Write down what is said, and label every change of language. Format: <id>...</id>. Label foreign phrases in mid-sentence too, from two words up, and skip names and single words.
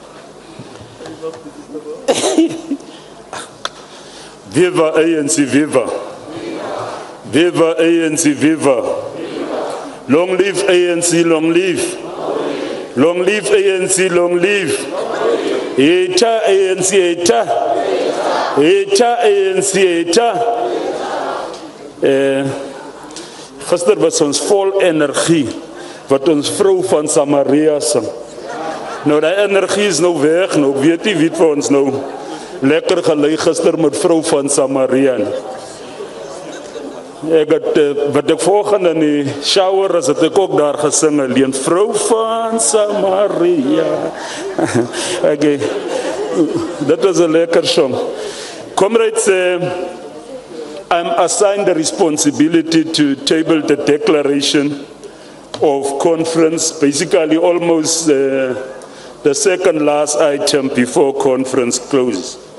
<es>Viva ANC, viva. Viva ANC, viva.</es> <en>Long live ANC, long live. Long live ANC, long live. Eta ANC, eta. Eta ANC, eta.</en> <af>Gister was ons vol energie, wat ons vrou van Samaria sing. Nou die energie is nou weg, nou weet nie wie het vir ons nou lekker gelei gister met vrou van Samaria. Ek het, wat ek volgende in die shower, as het ek ook daar gesing, alleen vrou van Samaria.</af> <en>Okay. That was a lekker song. Comrades, I'm assigned the responsibility to table the declaration of conference, basically almost the second last item before conference closes.</en>